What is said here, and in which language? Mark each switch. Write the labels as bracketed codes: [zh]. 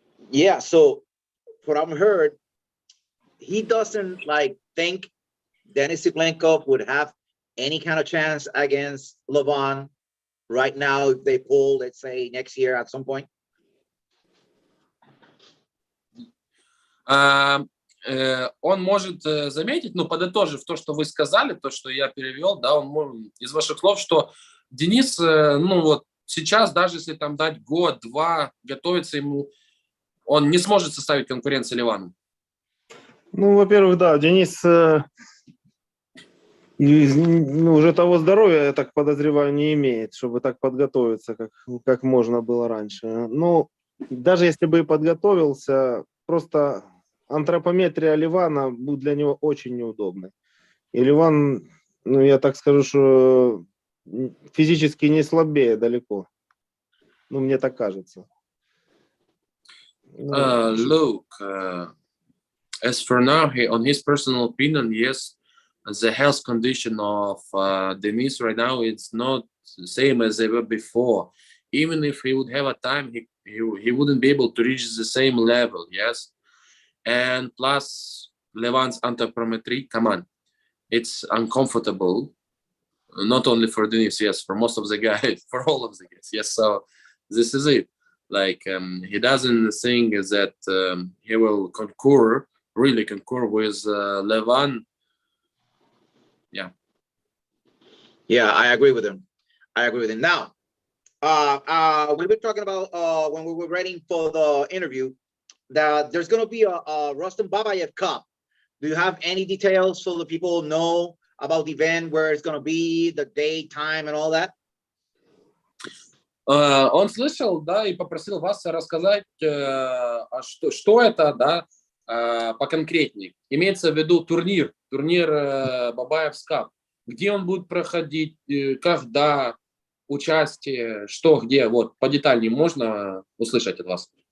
[en] Yeah, so what I've heard, he doesn't think Denis Siplenkov would have any kind of chance against Levan right now if they pull, let's say, next year at some point. [ru] Он может заметить, ну, подытожив то, что вы сказали, то, что я перевел, да, он может, из ваших слов, что Денис, ну, вот сейчас, даже если там дать год-два готовиться ему, он не сможет составить конкуренцию Ливану. Ну, во-первых, да, Денис уже того здоровья, я так подозреваю, не имеет, чтобы так подготовиться, как можно было раньше. Ну, даже если бы и подготовился, просто антропометрия Ливана будет для него очень неудобной. И Ливан, ну, я так скажу, что физически не слабее далеко. Ну, мне так кажется. [en] Look, as for now, on his personal opinion, yes, the health condition of Denis right now, it's not the same as they were before. Even if he would have a time, he wouldn't be able to reach the same level, yes? And plus, Levan's anthropometry, come on, it's uncomfortable, not only for Denis, yes, for most of the guys, for all of the guys, yes, so this is it. Like, he doesn't think that he will really concur with Levan. Yeah. Yeah, I agree with him. Now, we were talking about when we were waiting for the interview that there's going to be a Rustam Babayev Cup. Do you have any details so the people know about the event, where it's going to be, the date, time, and all that? [ru] Он слышал, да, и попросил вас рассказать, что это, да, поконкретнее. Имеется в виду турнир Бабаев's Cup. Где он будет проходить, когда, участие, что, где, вот, подетальнее можно услышать от вас?